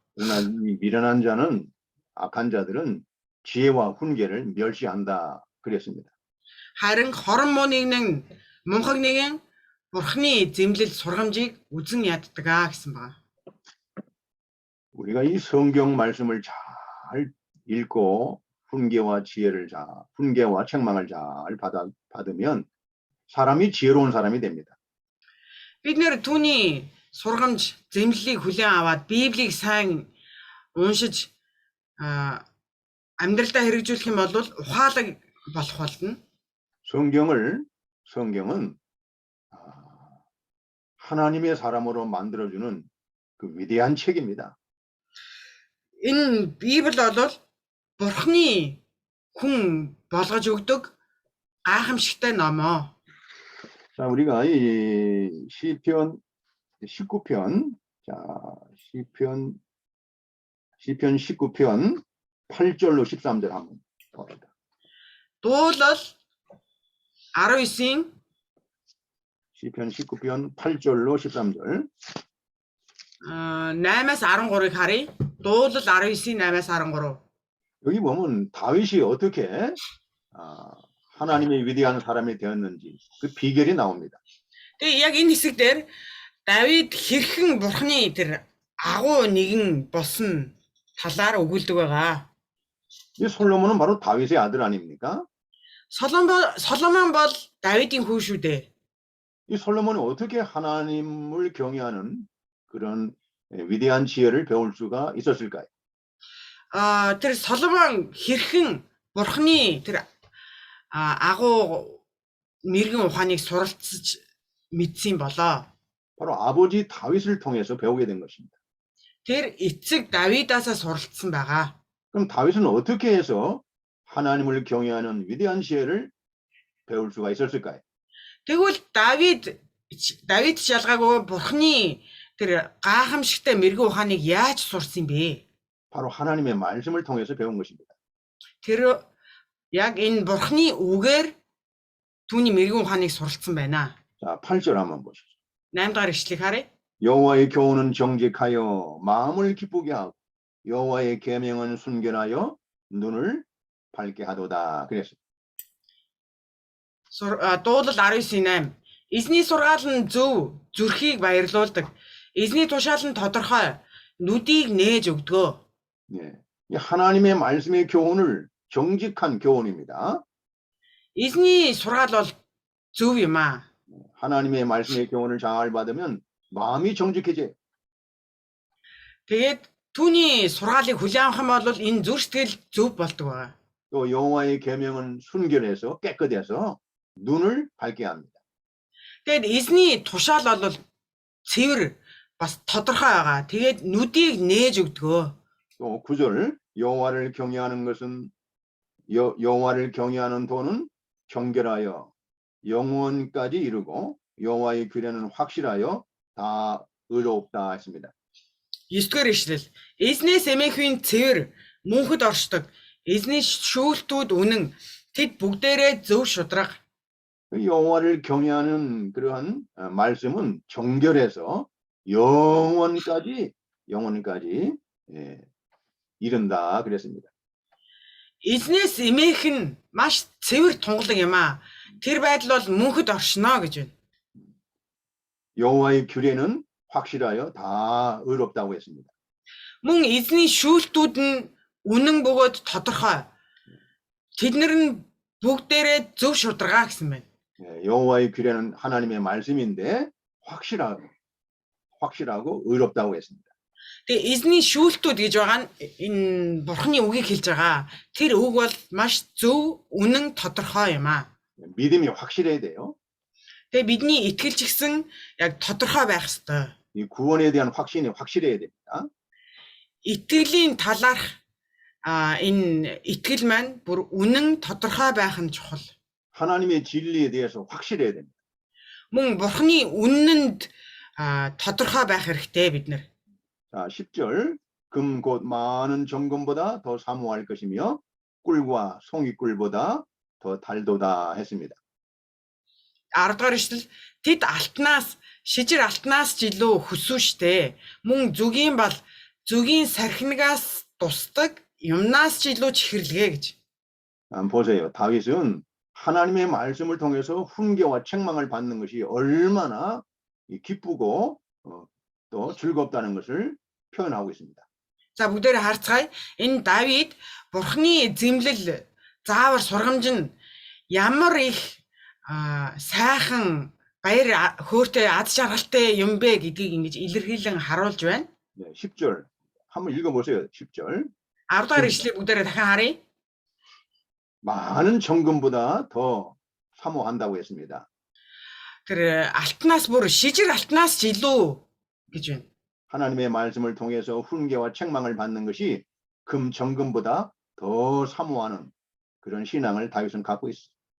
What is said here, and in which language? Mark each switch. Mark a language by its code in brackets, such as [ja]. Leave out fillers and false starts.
[ko] 그러나 이 미련한 자는 악한 자들은 지혜와 훈계를 멸시한다 그랬습니다. [mn] Харин хорон муу нэгэн мунхаг нэгэн бурхны зэмлэл сургамжийг үзэн яддаг гэсэн байна. [ko] 우리가 이 성경 말씀을 잘 읽고 훈계와 책망을 잘 받으면 사람이 지혜로운 사람이 됩니다. [mn] Бид нэр түүний сургамж зэмлэлийг хүлээн аваад Библийг сайн уншиж амьдралдаа хэрэгжүүлэх юм бол ухаалаг болох болно. [ko] 성경은 하나님의 사람으로 만들어주는 그 위대한 책입니다. [mn] Энэ Библи бол бурхны хүн болгож өгдөг гайхамшигтай ном. [ko] 자, 우리가 이 시편 19편, 자, 시편 19편 8절로 13절 한번 봅시다. [mn] Дуулал 19-ийн [ko] 시편 19편 8절로 13절. [mn] 8-аас 13-ыг харъя. Дуулал 19-ийн 8-аас 13. [ko] 여기 보면 다윗이 어떻게 하나님의 위대한 사람이 되었는지 그 비결이 나옵니다. [mn] Тэгээ яг энэ хэсэг дээр Давид хэрхэн бурхны тэр агуу нэгэн болсон талаар өгүүлдэг байгаа. [ko] 이 솔로몬은 바로 다윗의 아들 아닙니까? [mn] 솔омон бол Давидын хүү шүү дээ. [ko] 이 솔로몬이 어떻게 하나님을 경외하는 그런 위대한 지혜를 배울 수가 있었을까요? [mn] Тэр Соломон хэрхэн бурхны тэр агуу мэрэгэн ухааныг суралцж мэдсэн болоо. [ko] 바로 아버지 다윗을 통해서 배우게 된 것입니다. [mn] Тэр эцэг Давидаасаа суралцсан байгаа. [ko] 그럼 다윗은 어떻게 해서 하나님을 경외하는 위대한 지혜를 배울 수가 있었을까요? [mn] Тэгвэл Давид шалгаагүй бурхны тэр гайхамшигтай мэрэгэн ухааныг яаж сурсан бэ? [ko] 바로 하나님의 말씀을 통해서 배운 것입니다. [mn] Тэр яг энэ бурхны үгээр түүний мэрэгэн ухааныг суралцсан байна. [ko] 자, 8절 한번 보시죠. [mn] 8-р ишлэгийг харъя. [ko] 여호와의 교훈은 정직하여 마음을 기쁘게 하고 여호와의 계명은 순결하여 눈을 밝게 하도다. 그랬어요. [mn] Дуулал 19:8. Эзний сургаал нь зөв, зүрхийг баярлуулдаг. Эзний тушаал нь тодорхой, нүдийг нээж өгдгөө. [ko] 예. 하나님의 말씀의 교훈을 정직한 교훈입니다. [mn] Эзний сургаал бол зөв юм аа. [ko] 하나님의 말씀의 교훈을 잘 받으면 마음이 정직해져요. [mn] Тэгээд түүний сургаалыг хүлээн авах юм бол энэ зүрх сэтгэл зөв болдог байгаа. [ko] 또 여호와의 계명은 순결해서 깨끗해서 눈을 밝게 합니다. [mn] Тэгээд эзний тушаал бол цэвэр бас тодорхой байгаа. Тэгээд нүдийг нээж өгдгөө. [ko] 또 9절 여호와를 경외하는 것은 여호와를 경외하는 도는 경결하여 영원까지 이르고 여호와의 규례는 확실하여 다 의롭다 했습니다. [mn] 9-р ишлэл. Эзнээс эмээхүйн цэвэр мөнхөд оршдог. Эзний шүүлтүүд үнэн. Тэд бүгдээрээ зөв шударга. [ko] 그 여호와를 경외하는 그러한 말씀은 정결해서 영원까지 예, 이른다 그랬습니다. [mn] Эзнээс эмээх нь маш цэвэр тунгалаг юм аа. Тэр байдал бол мөнхөд оршно гэж байна. [ko] 여호와의 규례는 확실하여 다 의롭다고 했습니다. [mn] Мөн эзний шүүлтүүд нь үнэн бөгөөд тодорхой. Тэднэр нь бүгдээрээ зөв шударга гэсэн байна. [ko] 예, 여호와의 규례는 하나님의 말씀인데 확실하고 의롭다고 했습니다. [mn] Тэгээ эзний шүүлтүүд гэж байгаа нь энэ бурхны үгийг хэлж байгаа. Тэр үг бол маш зөв, үнэн, тодорхой юм аа. [ko] 믿음이 확실해야 돼요. [mn] Тэгээ бидний итгэл ч гэсэн яг тодорхой байх ёстой. [ko] 이 구원에 대한 확신이 확실해야 됩니다. [mn] Итгэлийн талаарх энэ итгэл маань бүр үнэн, тодорхой байх нь чухал. [ko] 하나님의 진리에 대해서 확실해야 됩니다. [mn] Мөн бурхны үнэнд тодорхой байх хэрэгтэй бид нар. [ko] 자, 10절 금 곧 많은 정금보다 더 사모할 것이며 꿀과 송이꿀보다 더 달도다 했습니다. [mn] 10-р ишлэл тэд алтнаас шижир алтнаас ч илүү хөсүүштэй. Мөн зүгийн бал зүгийн сархинагаас тусдаг юмнаас ч илүү чихэрлэгэ гэж. [ko] 보세요. 다윗은 하나님의 말씀을 통해서 훈계와 책망을 받는 것이 얼마나 기쁘고 또 즐겁다는 것을 표현하고 있습니다. [mn] За бүгдээрээ харцгаая. Энэ Давид бурхны зэмлэл заавар сургамж нь ямар их сайхан баяр хөөртэй ад жаргалтай юм бэ гэдгийг ингэж илэрхийлэн харуулж байна. [ko] 네, 10절 한번 읽어보세요. 10절 [mn] 10-р ишлэлийг бүгдээрээ дахин харъя. [ko] 많은 정금보다 더 사모한다고 했습니다. [mn] Тэр алтнаас бүр шижир алтнаас ч илүү гэж байна. [ko] 하나님의 말씀을 통해서 훈계와 책망을 받는 것이 금 정금보다 더 사모하는 그런 신앙을 다윗은 갖고 있습니다.